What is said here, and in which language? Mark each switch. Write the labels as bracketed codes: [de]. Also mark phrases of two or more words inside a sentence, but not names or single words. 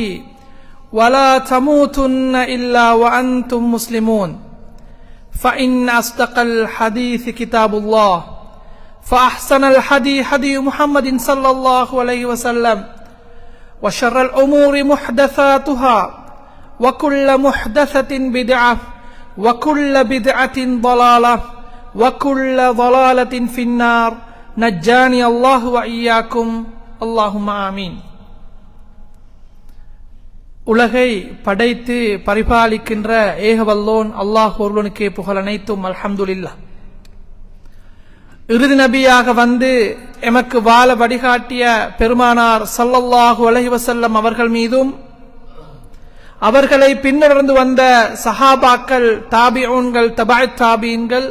[ar] ولا تموتن إلا وأنتم مسلمون فإن أصدق الحديث كتاب الله فأحسن الحدي حدي محمد صلى الله عليه وسلم وشر الأمور محدثاتها وكل محدثة بدعة وكل بدعة ضلالة وكل ضلالة في النار نجاني الله وإياكم اللهم آمين. [ta] உலகை படைத்து பரிபாலிக்கின்ற ஏகவல்லோன் அல்லாஹ் ஒருவனுக்கே புகழ் அனைத்தும் அல்ஹம்துலில்லாஹ். இறுதி நபியாக வந்து எமக்கு வாழ வழிகாட்டிய பெருமானார் [ar] صلى الله عليه وسلم [ta] அவர்கள் மீதும் அவர்களை பின்தொடர்ந்து வந்த சஹாபாக்கள், தாபிஊன்கள், தபஅத் தாபீன்கள்